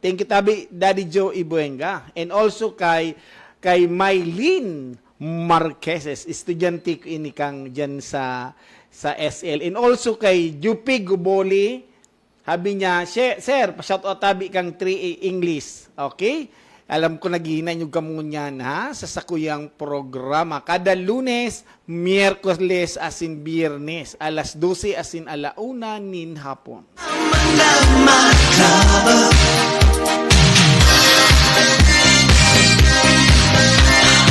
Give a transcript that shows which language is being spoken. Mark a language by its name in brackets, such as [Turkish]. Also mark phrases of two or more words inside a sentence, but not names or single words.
[English] Thank you, Daddy Joe Ibuenga. And also [Bikol] kay Mylene Marqueses, estudyante ko ini kang dyan sa SL. [English] And also [Bikol] kay Jupi Guboli, habi niya, Sir, pa-shoutout tabi kang 3A English. Okay? Alam ko naghihina nyo kamunyan sa sakuyang programa. Kada Lunes, Miyerkules asin Biyernes, alas 12 asin alauna nin hapon. [English] Under my cover.